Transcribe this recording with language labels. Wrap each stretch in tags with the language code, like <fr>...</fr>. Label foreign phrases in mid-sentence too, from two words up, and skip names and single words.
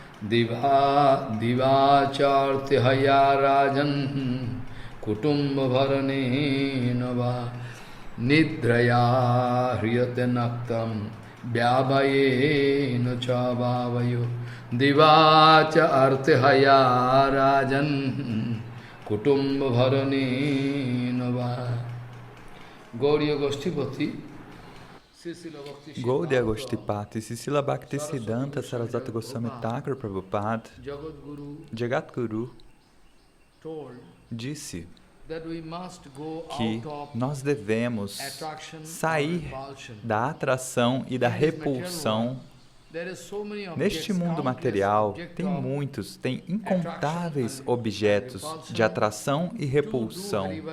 <sa>दिवा चार्थेहया राजन् कुटुम्ब भरणेन वा निद्रया ह्रियते नक्तं व्यवायेन च वा वयो दिवा च अर्थेहया राजन् कुटुम्ब भरणेन वा Gauriya Goshtipati</sa> <pt>Gaudiya Goshtipati, Srila Bhaktisiddhanta Sarasvati Goswami Thakur Prabhupada, Jagadguru, disse que nós devemos sair da atração e da repulsão. Neste mundo material, tem incontáveis objetos de atração e repulsão.</pt>